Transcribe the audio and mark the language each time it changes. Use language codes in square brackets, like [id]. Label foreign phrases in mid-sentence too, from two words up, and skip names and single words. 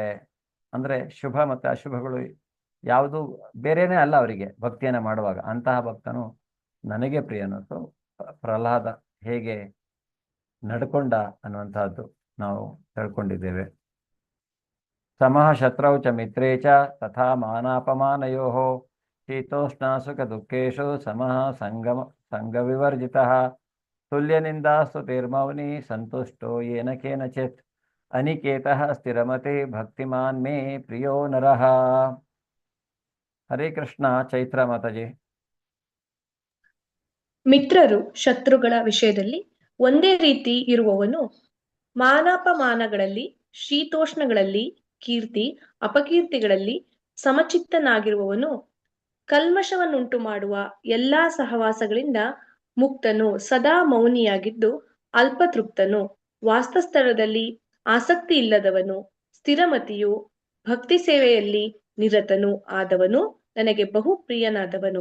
[kn] ಅಂದರೆ ಶುಭ ಮತ್ತು ಅಶುಭಗಳು ಯಾವುದು ಬೇರೆನೇ ಅಲ್ಲ ಅವರಿಗೆ ಭಕ್ತಿಯನ್ನು ಮಾಡುವಾಗ. ಅಂತಹ ಭಕ್ತನು ನನಗೆ ಪ್ರಿಯನು. ಸೊ ಪ್ರಹ್ಲಾದ ಹೇಗೆ ನಡ್ಕೊಂಡ ಅನ್ನುವಂತಹದ್ದು ನಾವು ತಿಳ್ಕೊಂಡಿದ್ದೇವೆ. [sa] ಸಮಃ ಶತ್ರೌ ಚ ಮಿತ್ರೇ ಚ ತಥಾ ಮಾನಾಪಮಾನಯೋಃ ಶೀತೋಷ್ಣ ಸುಖ ದುಃಖೇಶು ಸಮಃ ಸಂಗವಿವರ್ಜಿತಃ ತುಲ್ಯನಿಂದಾ ಸ್ತುತಿರ್ಮೌನಿ ಸಂತುಷ್ಟೋ ಯೇನ ಕೇನಚಿತ್ ಅನಿಕೇತಃ ಸ್ಥಿರಮತಿ ಭಕ್ತಿಮಾನ್ ಮೇ ಪ್ರಿಯೋ ನರಃ. [kn] ಹರೇ ಕೃಷ್ಣ. ಚೈತ್ರ ಮಾತಾಜಿ. ಮಿತ್ರರು ಶತ್ರುಗಳ ವಿಷಯದಲ್ಲಿ ಒಂದೇ ರೀತಿ ಇರುವವನು ಮಾನಾಪಮಾನಗಳಲ್ಲಿ, ಶೀತೋಷ್ಣಗಳಲ್ಲಿ, ಕೀರ್ತಿ ಅಪಕೀರ್ತಿಗಳಲ್ಲಿ ಸಮಚಿತ್ತನಾಗಿರುವವನು ಕಲ್ಮಶವನ್ನುಂಟು ಮಾಡುವ ಎಲ್ಲಾ ಸಹವಾಸಗಳಿಂದ ಮುಕ್ತನು, ಸದಾ ಮೌನಿಯಾಗಿದ್ದು ಅಲ್ಪತೃಪ್ತನು, ವಾಸ್ತಸ್ಥಳದಲ್ಲಿ ಆಸಕ್ತಿ ಇಲ್ಲದವನು, ಸ್ಥಿರಮತಿಯು, ಭಕ್ತಿ ಸೇವೆಯಲ್ಲಿ ನಿರತನು ಆದವನು ನನಗೆ ಬಹು ಪ್ರಿಯನಾದವನು.